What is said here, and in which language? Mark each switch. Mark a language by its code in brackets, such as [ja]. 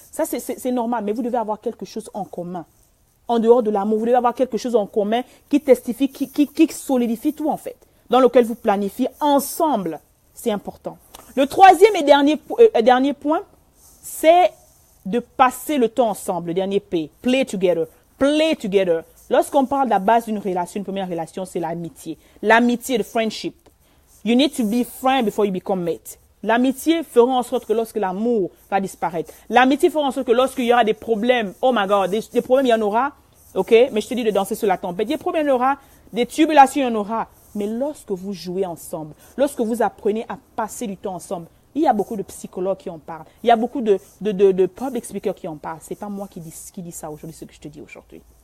[fr] Ça, c'est normal, mais vous devez avoir quelque chose en commun. En dehors de l'amour, vous devez avoir quelque chose en commun qui testifie, qui solidifie tout en fait, dans lequel vous planifiez ensemble. C'est important. Le troisième et dernier point, c'est de passer le temps ensemble. Le dernier P, [en] play together. Play together. [fr] Lorsqu'on parle de la base d'une relation, une première relation, c'est l'amitié. L'amitié, [en] the friendship. You need to be friend before you become mate. [fr] L'amitié fera en sorte que lorsque l'amour va disparaître, l'amitié fera en sorte que lorsqu'il y aura des problèmes, [en] oh my God, [fr] des problèmes, il y en aura, ok, mais je te dis de danser sur la tempête, des problèmes, il y en aura, des tribulations, il y en aura, mais lorsque vous jouez ensemble, lorsque vous apprenez à passer du temps ensemble, il y a beaucoup de psychologues qui en parlent, il y a beaucoup de public speakers qui en parlent, c'est pas moi qui dis ça aujourd'hui, ce que je te dis aujourd'hui.